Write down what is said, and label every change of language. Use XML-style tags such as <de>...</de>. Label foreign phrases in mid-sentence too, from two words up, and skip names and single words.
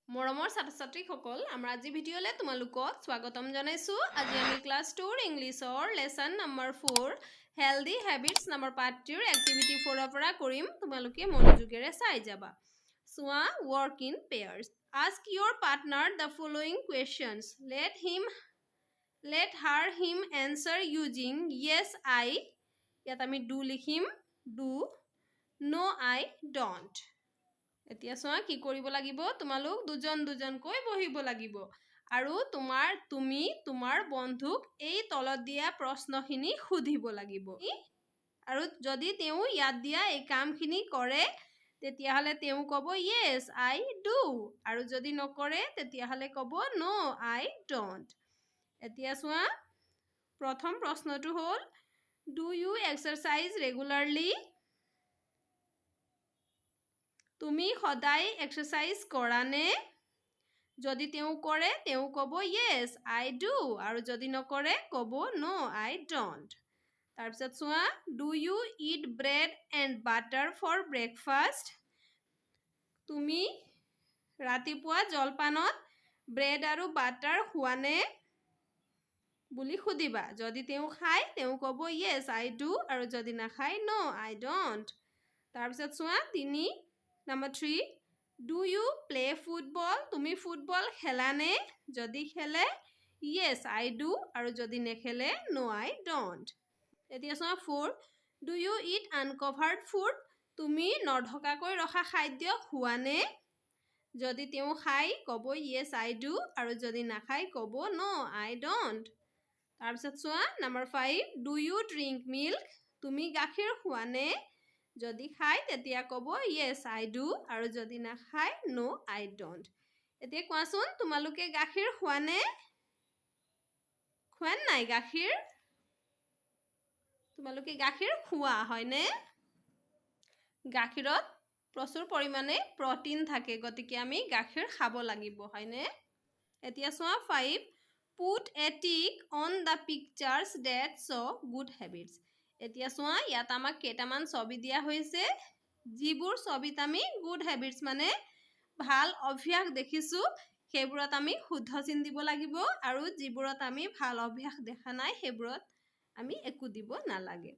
<as>মৰমৰ ছাত্ৰ-ছাত্ৰীসকল আমাৰ আজি ভিডিঅ'লে তোমালোকক স্বাগতম জনাইছো। আজি আমি ক্লাছ 2 ইংলিছৰ লেসন নম্বৰ 4</as> <en>healthy habits</en> <as>নামৰ পাঠটিৰ এক্টিভিটি 4 পৰা কৰিম। তোমালোকে মনোযোগেৰে চাই যাবা। চোৱা</as> <en>work in pairs. Ask your partner the following questions. Let him answer using yes I.</en> <as>ইয়াত আমি do লিখিম,</as> <en>do, no I don't.</en> <as>এতিয়া চোৱা কি কৰিব লাগিব, তোমালোক দুজনকৈ বহিব লাগিব আৰু তুমি তোমাৰ বন্ধুক এই তলত দিয়া প্ৰশ্নখিনি সুধিব লাগিব আৰু যদি তেওঁ ইয়াত দিয়া এই কামখিনি কৰে তেতিয়াহলে তেওঁ ক'ব</as> <en>yes I do</en> <as>আৰু যদি নকৰে তেতিয়াহলে ক'ব</as> <en>no I don't।</en> <as>এতিয়া চোৱা প্ৰথম প্ৰশ্নটো হ'ল</as> <en>do you exercise regularly?</en> <as>তুমি সদায় এক্সাৰসাইজ কৰা নে? যদি তেওঁ কৰে তেওঁ ক'ব</as> <en>yes I do</en> <as>আৰু যদি নকৰে ক'ব</as> <en>no I don't।</en> <as>তাৰপিছত চোৱা</as> <en>do you eat bread and butter for breakfast?</en> <as>তুমি ৰাতিপুৱা জলপানত ব্ৰেড আৰু বাটাৰ খোৱা নে বুলি সুধিবা। যদি তেওঁ খায় তেওঁ ক'ব</as> <en>yes I do</en> <as>আৰু যদি নাখায়</as> <en>no I don't।</en> <as>তাৰপিছত চোৱা</as> <en>Number 3, do you play football?</en> <as>তুমি ফুটবল খেলা নে? যদি খেলে</as> <en>yes I do</en> <as>আৰু যদি নেখেলে</as> <en>no I don't।</en> <as>এতিয়া চোৱা 4,</as> <en>do you eat uncovered food?</en> <as>তুমি নঢকাকৈ ৰখা খাদ্য খোৱা নে? যদি তেওঁ খায় ক'ব</as> <en>yes I do</en> <as>আৰু যদি নাখায় ক'ব</as> <en>no I don't।</en> <as>তাৰপিছত চোৱা</as> <en>Number 5, do you drink milk?</en> <as>তুমি গাখীৰ খোৱা নে? যদি খায় তেতিয়া ক'ব</as> <en>yes I do</en> <as>আৰু যদি নাখায়</as> <en>no I don't।</en> <as>এতিয়া কোৱাচোন তোমালোকে গাখীৰ খোৱা নে? খোৱা নাই গাখীৰ? তোমালোকে গাখীৰ খোৱা হয়নে? গাখীৰত প্ৰচুৰ পৰিমাণে প্ৰটিন থাকে গতিকে আমি গাখীৰ খাব লাগিব হয়নে? এতিয়া চোৱা 5,</as> <en>put a tick on the pictures that show good habits।</en> <as>এতিয়া চোৱা ইয়াত আমাক কেইটামান ছবি দিয়া হৈছে যিবোৰ ছবিত আমি</as> <en>good habits</en> <as>মানে ভাল অভ্যাস দেখিছো সেইবোৰত আমি শুদ্ধ চিন দিব লাগিব আৰু যিবোৰত আমি ভাল অভ্যাস দেখা নাই সেইবোৰত আমি একো দিব নালাগে।</as>